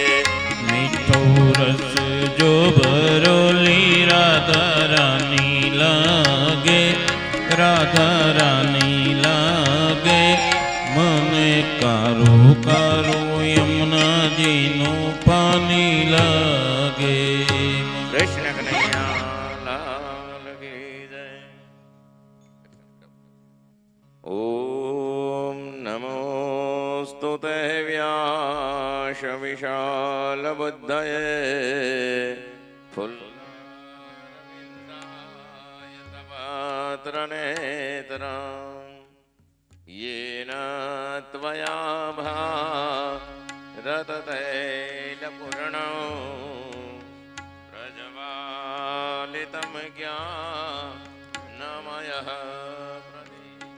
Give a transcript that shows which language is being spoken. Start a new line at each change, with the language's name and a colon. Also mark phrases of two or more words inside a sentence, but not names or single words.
Gujarati: મીઠો રસ જો ભરોલી રાધા રાની લાગે, રાધા રાની લાગે। મને કારો કારો યમુના જી નો પાની લાગે।
Hindi: कृष्ण कन्हैया लाल की जय।
Sanskrit: ओम नमोस्तुते व्यास विशाल बुद्धये फुल्लरविन्दाय तवात्र नेत्रम् येन त्वया भारततैलपूर्णो प्रज्वालितं ज्ञानमयः प्रदीप।